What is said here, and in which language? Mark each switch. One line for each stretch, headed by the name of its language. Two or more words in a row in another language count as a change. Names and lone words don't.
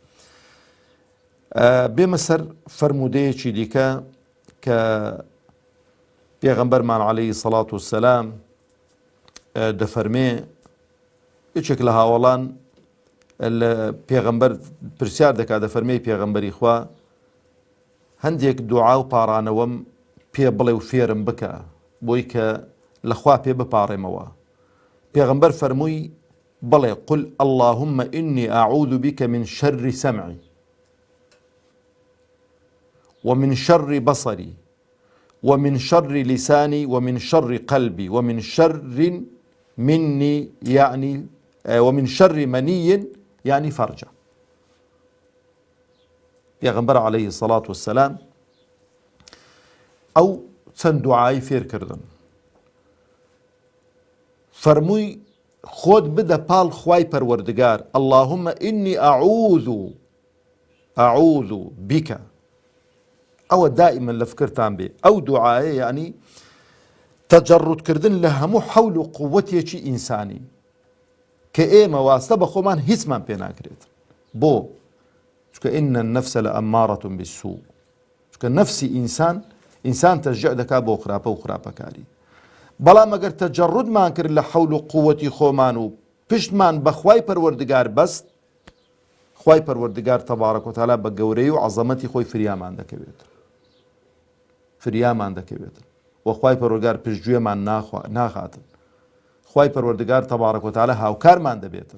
Central Kurdish: بێمە سەر فەرمودەیەکی دیکە کە پێغەمبەرمان عەلەیهی سەڵات وسەلام دەفەرمێ یەکێک لە هاوڵان پێغەمبەر پرسیار دەکات دەفەرمێ پێغەمبەری خوا هەندێک دوعا و پاڕانەوەم پێ بڵێ و فێرم بکە بۆی کە لەخوا پێ بپاڕێمەوە. پێغەمبەر فەرمووی بڵێ
Arabic: قل اللهم إني أعوذ بك من شر سمعي ومن شر بصري ومن شر لساني ومن شر قلبي ومن شر مني يعني ومن شر مني يعني فرجة.
Central Kurdish: پێغەمبەر عەلەیهی سەڵات وسەلام ئەو چەند دوعای فێر کردن فەرمووی خۆت بدە پاڵ خوای پەروەردگار
Arabic: اللهم إني أعوذ بك
Central Kurdish: ئەوە دائما لە فکرتان بێ ئەو دوعایە یعنی تەجەڕودکردن لە هەموو حەول و قووەتێکی ئینسانی کە ئێمە واستە بە خۆمان هیچمان پێ ناکرێت بۆ چونکە
Arabic: إن النفس لأمارة بالسوء
Central Kurdish: چونکە نەفسی ئینسان تەشجیع دەکات بۆ خراپە و خراپەکاری بەڵام ئەگەر تەجەڕودمان کرد لە حەول و قووەتی خۆمان و پشتمان بە خوای پەروەردگار بەست خوای پەروەردگار تەبارەک و تەعالا بە گەورەی و عەزەمەتی خۆی فریامان دەکەوێت و خوای پەروەردگار پشتگوێمان ناخاتن خوای پەروەردگار تەبارەک وتعالە هاوکارمان دەبێتن.